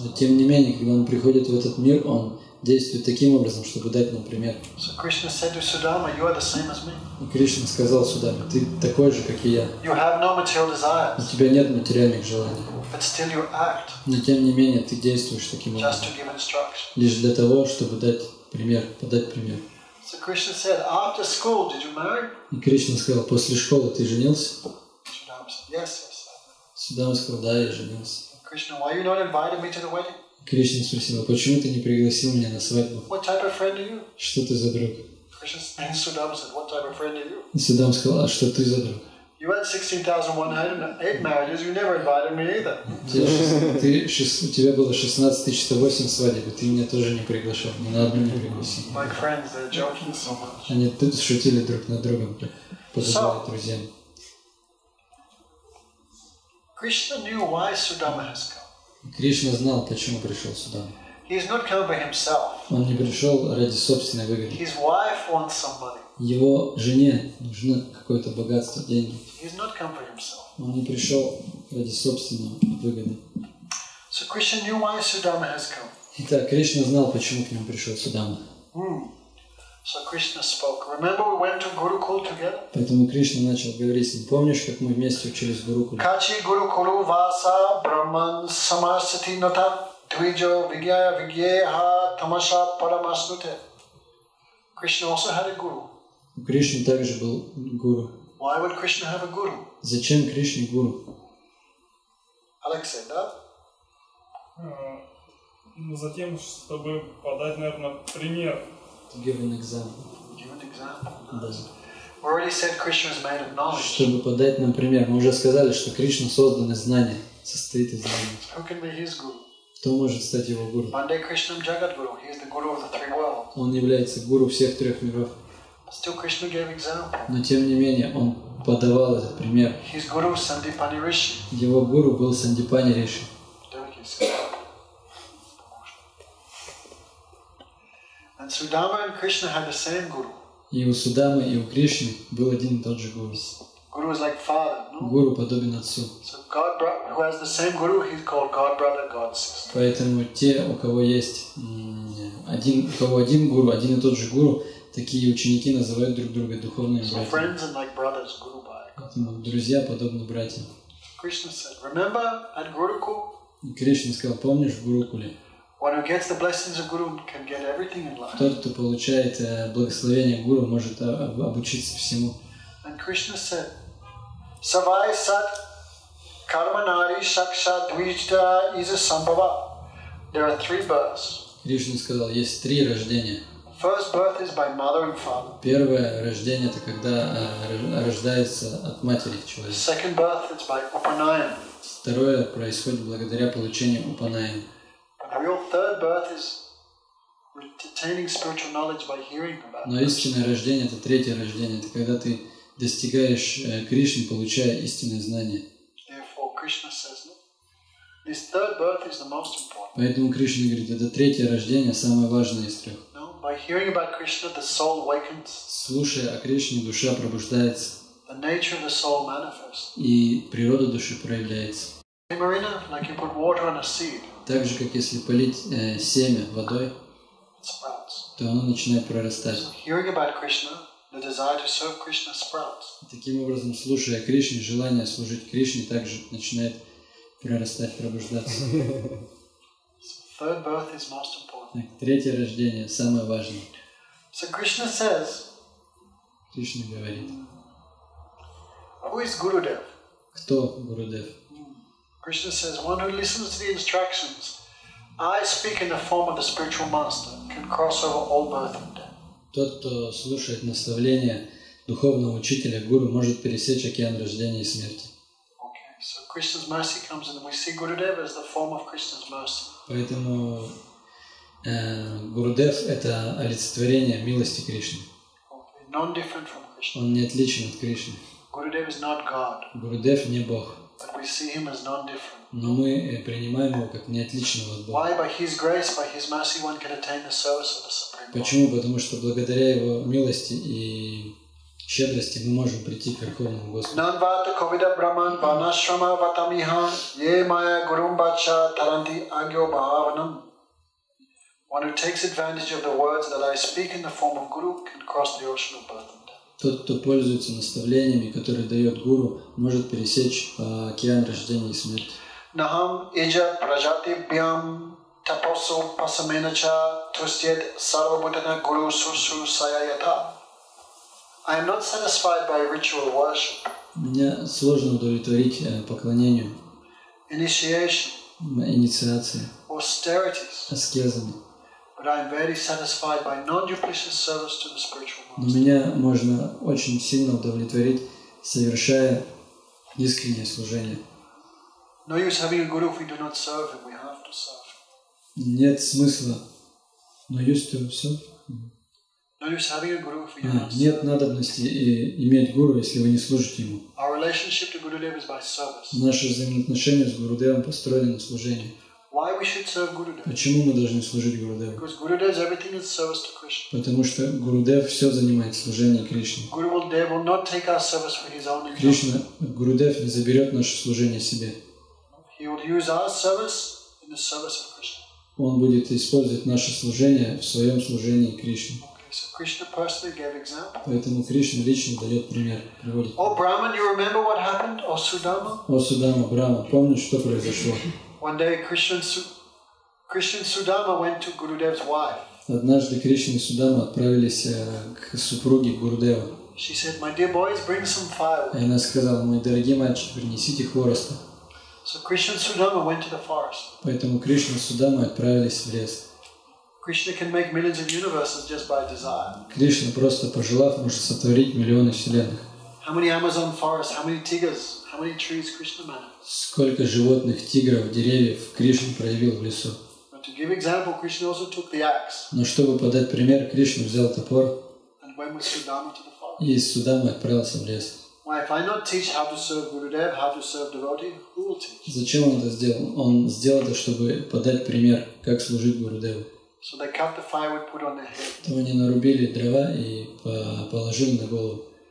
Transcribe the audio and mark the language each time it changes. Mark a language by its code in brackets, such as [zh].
[ru] Но тем не менее, когда он приходит в этот мир, он действует таким образом, чтобы дать нам пример. [en] So Krishna said to Sudama, you are the same as me. [ru] И Кришна сказал Судаме, ты такой же, как и я. [en] You have no material [ru] У [en] desires, [ru] тебя нет материальных желаний. [en] but still you act [ru] Но тем не менее, ты действуешь таким [en] just [ru] образом. [en] to give instruction. [ru] Лишь для того, чтобы дать пример, подать пример. [en] So Krishna said, after school, did you marry? [ru] И Кришна сказал, после школы ты женился? [en] Sudama said, yes. [ru] Судама сказал, да, я женился. [en] Krishna, why you not invited me to the wedding? [ru] Кришна спросил, почему ты не пригласил меня на свадьбу? [en] What type of friend are you? [ru] Что ты за друг? [en] Krishna and Sudama said, what type of friend are you? [ru] И Судам сказал, а что ты за друг? [en] You had 16,108 marriages, you never invited me either. [ru] У тебя было 16 108 свадеб, и ты меня тоже не приглашал, ни на одну не пригласил. [en] My friends, they're joking so much. [ru] Они тут шутили друг над другом, как подобает друзьям. [en] Krishna knew why Sudama has come. [ru] Кришна знал, почему пришел сюда. [en] He's not come for himself. [ru] Он не пришел ради собственной выгоды. [en] His wife wants some money. [ru] Его жене нужно какое-то богатство, деньги. [en] He's not come for himself. [ru] Он не пришел ради собственной выгоды. [en] So Krishna knew why Sudama has come. [ru] Итак, Кришна знал, почему к нему пришел Судама. [en] So Krishna spoke. Remember we went to Gurukul together? [ru] Поэтому Кришна начал говорить с ним. Помнишь, как мы вместе учились в Гурукуле? [sa] Kachi Gurukulu Vasa Brahman Samasati Nata Dvijo Vigya Vigyeha Tamasha Paramasnute. [en] Krishna also had a guru. [ru] У Кришны также был гуру. [en] Why would Krishna have a guru? [ru] Зачем Кришне гуру? [en] Alex said that. [ru] Затем, чтобы подать, наверное, пример. [en] To give an example. Give an example. [ru] Да. [en] We already said Krishna is made of knowledge. [ru] Чтобы подать нам пример. Мы уже сказали, что Кришна создан из знания, состоит из знаний. [en] Who can be his guru? [ru] Кто может стать его гуру? [sa] Bande Krishnam Jagadguru. [en] He is the guru of the three worlds. [ru] Он является гуру всех трех миров. [en] But still Krishna gave example. [ru] Но тем не менее, он подавал этот пример. [en] His guru Sandipani Rishi. [ru] Его гуру был Сандипани Риши. [en] And Sudama and Krishna had the same guru. [ru] И у Судамы, и у Кришны был один и тот же гуру. [en] Guru is like father, no? [ru] Гуру подобен отцу. [en] So God, who has the same guru, he's called God brother, God sister. [ru] Поэтому те, у кого есть один гуру, один и тот же гуру, такие ученики называют друг друга духовными [en] So [ru] братьями. [en] friends and like brothers, guru bhai. [ru] Поэтому друзья подобны братьям. [en] Krishna said, remember at Gurukul, [ru] И Кришна сказал, помнишь в Гурукуле? [en] one who gets the blessings of Guru can get everything in life. [ru] Тот, кто получает благословение гуру, может обучиться всему. [en] And Krishna said, [sa] Savai Sat Karmanari Shaksha Dvijta Isa Sambhava. [en] There are three births. [ru] Кришна сказал, есть три рождения. [en] First birth is by mother and father. [ru] Первое рождение – это когда рождается от матери человек. [en] Second birth is by Upanayana. [ru] Второе происходит благодаря получению Упанаяна. [en] The real third birth is attaining spiritual knowledge by hearing about [ru] Но истинное рождение – это третье рождение. Это когда ты достигаешь Кришны, получая истинное знание. [en] Therefore, Krishna says, no, this third birth is the most important. [ru] Поэтому Кришна говорит, это третье рождение, самое важное из трех. [en] No, by hearing about Krishna, the soul awakens. [ru] Слушая о Кришне, душа пробуждается. [en] The nature of the soul manifests. [ru] И природа души проявляется. [en] Marina, like you put water on a seed, [ru] Так же, как если полить семя водой, [en] it sprouts. [ru] то оно начинает прорастать. [en] So hearing about Krishna, the desire to serve Krishna sprouts. [ru] Таким образом, слушая о Кришне, желание служить Кришне также начинает прорастать, пробуждаться. [en] Third birth is most important. [ru] Так, третье рождение самое важное. [en] So Krishna says, [ru] Кришна говорит. [en] who is Gurudev? [ru] Кто Гурудев? [en] Krishna says, one who listens to the instructions, I speak in the form of the spiritual master, can cross over all birth and death. [ru] Тот, кто слушает наставления духовного учителя, гуру, может пересечь океан рождения и смерти. [en] Okay, so Krishna's mercy comes in, and we see Gurudev as the form of Krishna's mercy. [ru] Поэтому Гурудев – это олицетворение милости Кришны. [en] Okay, non-different from Krishna. [ru] Он не отличен от Кришны. [en] Gurudev is not God, [ru] Гурудев не Бог, [en] but we see him as non-different. [ru] но мы принимаем его как неотличного от Бога. [en] Why? By his grace, by his mercy, one can attain the service of the Supreme Lord. [ru] Почему? Потому что благодаря его милости и щедрости мы можем прийти к Верховному Господу. [sa] Nanvata Kovida Brahman Vanashrama Vatamiha Ye Maya Gurumbacha Taranti Agyo Bhavanam. [en] One who takes advantage of the words that I speak in the form of Guru can cross the ocean of birth and death. [ru] Тот, кто пользуется наставлениями, которые дает гуру, может пересечь океан рождения и смерти. [sa] Naham Ija Prajati Byam Taposu Pasamenacha Tustyed Sarvabhutana Guru Susu Sayayata. [en] I am not satisfied by ritual worship, [ru] Меня сложно удовлетворить поклонению, [en] initiation, [ru] инициации, [en] austerities, [ru] аскезами. [en] but I am very satisfied by non-duplicitous service to the spiritual [ru] Но [en] master. [ru] меня можно очень сильно удовлетворить совершая искреннее служение. [en] No use having a guru if we do not serve him. We have to serve. [ru] Нет смысла. Но есть то все. [en] No use having a guru if we do not serve. [ru] Нет надобности иметь гуру, если вы не служите ему. [en] Our relationship to Gurudev is by service. [ru] Наши взаимоотношения с Гурудевом построены на служении. [en] Why we should serve Gurudev? [ru] Почему мы должны служить Гурудеву? [en] Because Gurudev is everything in service to Krishna. [ru] Потому что Гурудев все занимает служение Кришне. [en] Gurudev will not take our service for his own enjoyment. [ru] Кришна, Гурудев не заберет наше служение себе. [en] He will use our service in the service of Krishna. [ru] Он будет использовать наше служение в своем служении Кришне. [en] Okay, so Krishna personally gave example. [ru] Поэтому Кришна лично дает пример, приводит. [en] Oh Brahman, you remember what happened? Oh Sudama? [ru] О Судама, Брахма, помнишь, что произошло? [en] One day Krishna and Sudama went to Gurudev's wife. [ru] Однажды Кришна и Судама отправились к супруге Гурудева. [en] She said, my dear boys, bring some firewood. [ru] И она сказала: мои дорогие мальчики, принесите хвороста. [en] So Krishna and Sudama went to the forest. [ru] Поэтому Кришна и Судама отправились в лес. [en] Krishna can make millions of universes just by desire. [ru] Кришна, просто пожелав, может сотворить миллионы вселенных. [en] How many Amazon forests, how many tigers, how many trees Krishna managed? [ru] Сколько животных, тигров, деревьев Кришна проявил в лесу. [en] But to give example, Krishna also took the axe [ru] Но чтобы подать пример, Кришна взял топор [en] and went with Sudama to the forest. [ru] и с Судамой отправился в лес. [en] Why, if I not teach how to serve Gurudev, how to serve devotee, who will teach? [ru] Зачем он это сделал? Он сделал это, чтобы подать пример, как служить Гурудеву. [en] So they cut the firewood, put on their head. [ru] То они нарубили дрова и положили на голову.